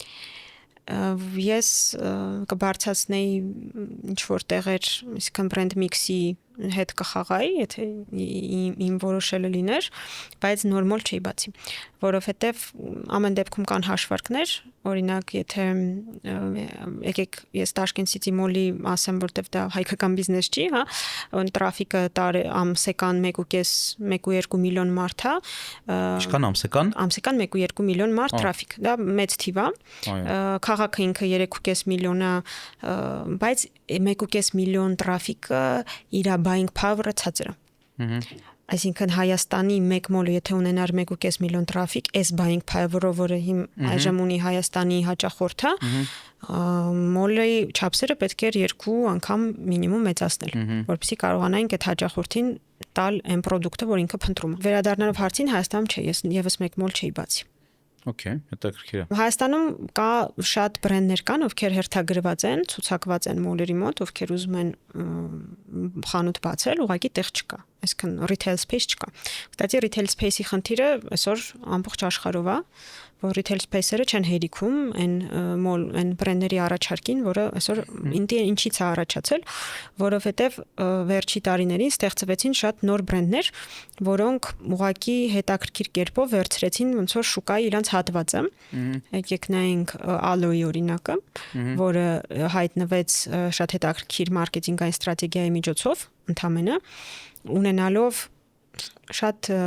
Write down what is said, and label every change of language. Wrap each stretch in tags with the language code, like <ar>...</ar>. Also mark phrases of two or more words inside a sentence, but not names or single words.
<hy>Ես կբարձրացնեի ինչ որ տեղեր, այսինքն բրենդ միքսի հետ կխաղայի, եթե իմ որոշելը լիներ, բայց նորմալ չի բացի, որովհետև ամեն դեպքում կան հաշվարկներ, օրինակ, եթե եկեք ես Տաշկենտի մոլի ասեմ, որտեվ դա հայկական բիզնես չի, հա, տրաֆիկը ամսական 1.5-1.2 միլիոն մարդ է։ Ինչքան ամսական։ Ամսական 1.2 միլիոն մարդ տրաֆիկ, դա մեծ թիվ է։ Քաղաքը ինքը 3.5 միլիոն է, բայց 1.5 միլիոն տրաֆիկը իր</hy> <en>buying power-</en> <hy>ը ցածր է։ Այսինքն Հայաստանի մեկ մոլը եթե ունենար 1.5 միլիոն տրաֆիկ, այս</hy> <en>buying power-</en> <hy>ը, որը այժմ ունի Հայաստանի հաճախորդը, մոլի չափսերը պետք է 2 անգամ մինիմում մեծացնել, որպեսզի կարողանայինք այդ հաճախորդին տալ այն product-ը, որ ինքը փնտրում է։ Վերադառնալով հարցին, Հայաստանում չէ, ես եւս մեկ մոլ չէի բացի։ Okay, հետաքրքիր է։ Հայաստանում կա շատ բրենդներ կան, ովքեր հերթագրված են, ցուցակված են մոլերի մոտ, ովքեր ուզում են խանութ բացել, ուղղակի տեղ չկա։ Այսինքն</hy> <en>retail space</en> <hy>չկա։ Կստացի</hy> <en>retail space-</en> <hy>ի խնդիրը այսօր ամբողջ աշխարհով է, որ</hy> <en>retail space-</en> <hy>երը չեն հերիքում այն բրենդերի առաջարկին, որը այսօր ինչից է առաջացել, որովհետև վերջի տարիներին ստեղծվեցին շատ նոր բրենդներ, որոնք ուղղակի հետաքրքիր կերպով վերցրեցին ոնց որ շուկայի իրանց հատվածը։ Եկեք նայենք Aloe-ի օրինակը, որը հայտնվեց շատ հետաքրքիր մարքեթինգային ստրատեգիայի միջոցով, ընդամենը ունենալով շատ</hy>